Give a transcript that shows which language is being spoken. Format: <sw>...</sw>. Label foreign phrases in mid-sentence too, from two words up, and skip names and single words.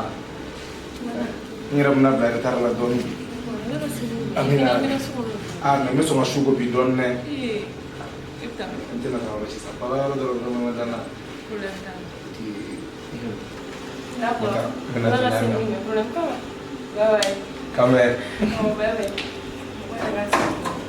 <bm>N yɛrɛ bɛna bila retard la dɔɔnin. Amina. Ah mais n bɛ sɔn ka su ko bi dɔɔnin dɛ. N tɛna taa yɔrɔ sisan. Baara yɔrɔ dɔrɔn dɔrɔn ma danna. D'accord. Bena Ala ka se tɛmɛ. min kɛ problème t'a la.</bm> <en>Bye bye.</en> <bm>Kamɛ.</bm> <en>Bye bye.</en> <bm>Ala ka se.</bm>